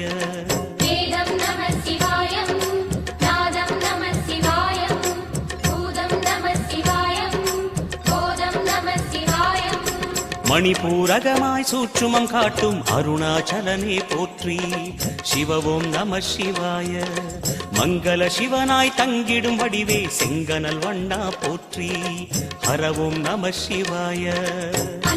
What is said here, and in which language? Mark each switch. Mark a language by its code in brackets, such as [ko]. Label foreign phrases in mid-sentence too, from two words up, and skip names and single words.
[sa] வேதம் நமः शिवाय நாதம் நமः शिवाय பூதம் நமः शिवाय போதம் நமः शिवाय [ta] மணிபூரகமாய் சூற்றுமம் காட்டும் அருணாச்சலனே போற்றி [sa] शिव ओं नमः शिवाय [ta] மங்கள சிவனாய் தங்கிடும் வடிவே செங்கனல் வண்ணா போற்றி [sa] हर ओं नमः शिवाय